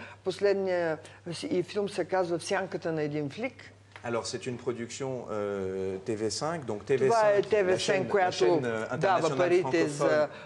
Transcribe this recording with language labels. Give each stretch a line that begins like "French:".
Bulgarian: Последният филм се казва "В сянката на един флик".
French: Alors, c'est une production TV5, donc TV5,
Bulgarian: това е TV5, която дава парите за...